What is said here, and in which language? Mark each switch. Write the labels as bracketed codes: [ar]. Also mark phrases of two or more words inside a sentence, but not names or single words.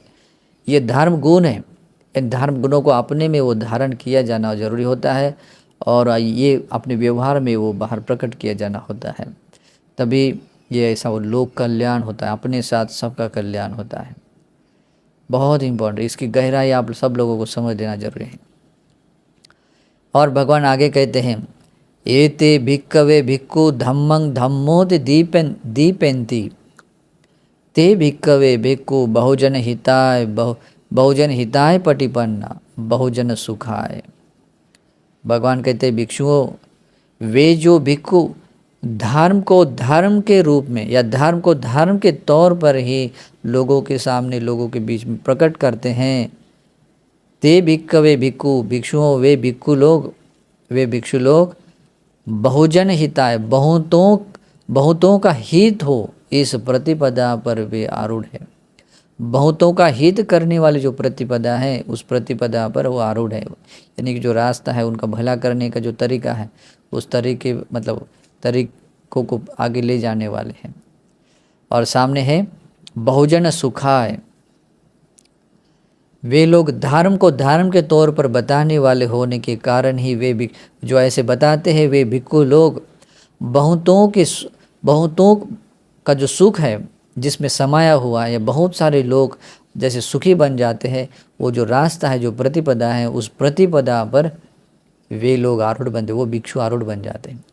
[hi] ये धर्म गुण है, इन धर्म गुणों को अपने में वो धारण किया जाना जरूरी होता है और ये अपने व्यवहार में वो बाहर प्रकट किया जाना होता है। तभी ये ऐसा वो लोक कल्याण होता है, अपने साथ सबका कल्याण होता है। बहुत इम्पोर्टेंट, इसकी गहराई आप सब लोगों को समझ लेना जरूरी है। और भगवान आगे कहते हैं [pi] एते भिक्कवे भिक्खु धम्मं धम्मोद दीपेंति ते भिक्कवे भिक्खु बहुजन हिताय पटिपन्ना बहुजन सुखाय। [hi] भगवान कहते हैं भिक्षुओं, वे जो भिक्खु धर्म को धर्म के रूप में या धर्म को धर्म के तौर पर ही लोगों के सामने, लोगों के बीच में प्रकट करते हैं, [pi] ते भिक्कवे भिक्खु, [hi] भिक्षुओं वे भिक्षु लोग [pi] बहुजन हिताय, [hi] बहुतों का हित हो इस प्रतिपदा पर वे आरूढ़ है। बहुतों का हित करने वाली जो प्रतिपदा है, उस प्रतिपदा पर वो आरूढ़ है। यानी कि जो रास्ता है, उनका भला करने का जो तरीका है, उस तरीकों को आगे ले जाने वाले हैं। और सामने है [pi] बहुजन सुखाय, [hi] वे लोग धर्म को धर्म के तौर पर बताने वाले होने के कारण ही वे जो ऐसे बताते हैं, वे भिक्खु लोग बहुतों का जो सुख है जिसमें समाया हुआ है, बहुत सारे लोग जैसे सुखी बन जाते हैं, वो जो रास्ता है, जो प्रतिपदा है, उस प्रतिपदा पर वे लोग आरूढ़ बनते, वो भिक्षु आरूढ़ बन जाते हैं।